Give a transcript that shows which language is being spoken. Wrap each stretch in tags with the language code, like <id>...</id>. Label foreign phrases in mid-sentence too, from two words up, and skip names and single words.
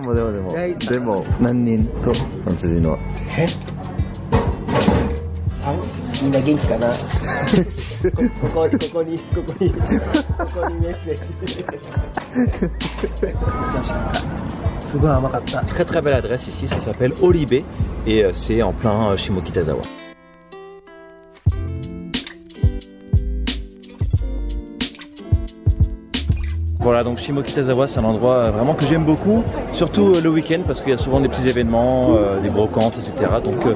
<ja>でも何人とフランス人は？みんな元気かな。ここにメッセージ。すごい甘かった。</ja> <fr>Très très belle adresse ici, ça s'appelle Olibe et c'est en plein Shimokitazawa. Voilà, donc Shimokitazawa, c'est un endroit vraiment que j'aime beaucoup, surtout le week-end parce qu'il y a souvent des petits événements, des brocantes, etc.</fr>